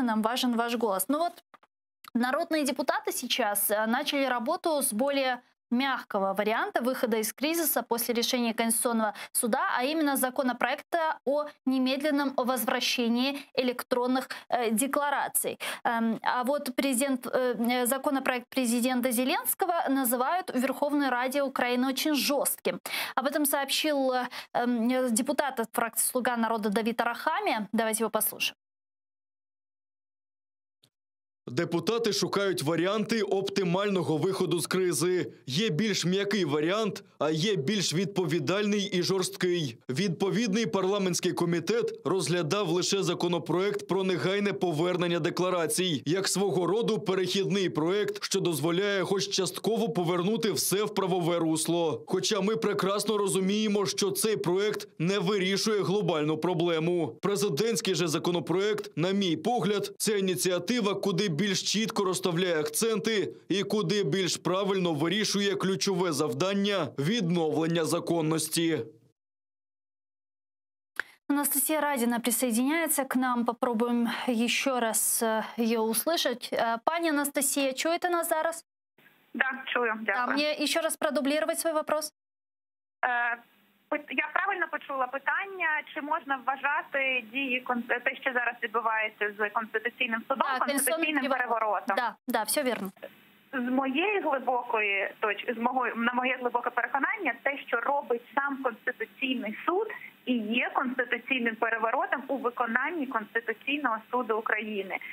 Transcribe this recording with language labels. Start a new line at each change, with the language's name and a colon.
Russian: Нам важен ваш голос. Ну вот, народные депутаты сейчас начали работу с более мягкого варианта выхода из кризиса после решения Конституционного суда, а именно законопроекта о немедленном возвращении электронных деклараций. А вот законопроект президента Зеленского называют в Верховной Раде Украины очень жестким. Об этом сообщил депутат от фракции «Слуга народа» Давид Арахамия. Давайте его послушаем.
Ukrainian: Депутати шукають варіанти оптимального виходу з кризи. Є більш м'який варіант, а є більш відповідальний і жорсткий. Відповідний парламентський комітет розглядав лише законопроект про негайне повернення декларацій, як свого роду перехідний проект, що дозволяє хоч частково повернути все в правове русло. Хоча ми прекрасно розуміємо, що цей проект не вирішує глобальну проблему. Президентський же законопроект, на мій погляд, це ініціатива, куди більш чітко розставляє акценти і куди більш правильно вирішує ключове завдання – відновлення законності.
Russian: Анастасия Радина присоединяется к нам. Попробуем еще раз ее услышать.
Ukrainian: Пани Анастасия, чуєте нас зараз? Да, чую, дякую.
Russian: Мне еще раз продублировать свой вопрос?
Ukrainian: Я правильно почула питання, чи можна вважати дії, те, що зараз відбувається з Конституційним судом, конституційним переворотом? Да, все вірно. З моєї глибокої точки, на моє глибоке переконання, те, що робить сам Конституційний суд, і є конституційним переворотом у виконанні Конституційного суду України.